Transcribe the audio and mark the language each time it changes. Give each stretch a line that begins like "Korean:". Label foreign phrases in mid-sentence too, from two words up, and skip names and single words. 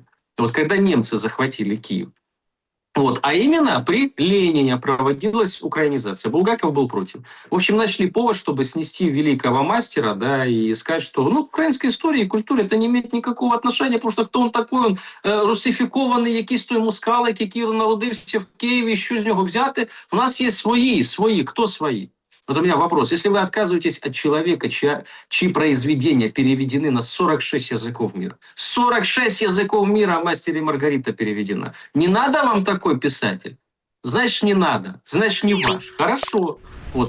Russian: Вот когда немцы захватили Киев. Вот. А именно при Ленине проводилась украинизация. Булгаков был против. В общем, нашли повод, чтобы снести великого мастера, да, и сказать, что к украинской истории и культуре это не имеет никакого отношения, потому что кто он такой, он
Ukrainian: русифікований, якийсь той мускалик, який народився в Киеве, що з нього взяти.
Russian: У нас есть свои. Кто свои? Вот у меня вопрос. Если вы отказываетесь от человека, чьи произведения переведены на 46 языков мира, 46 языков мира «Мастер и Маргарита» переведена, не надо вам такой писатель? Значит, не надо. Значит, не ваш. Хорошо. Вот.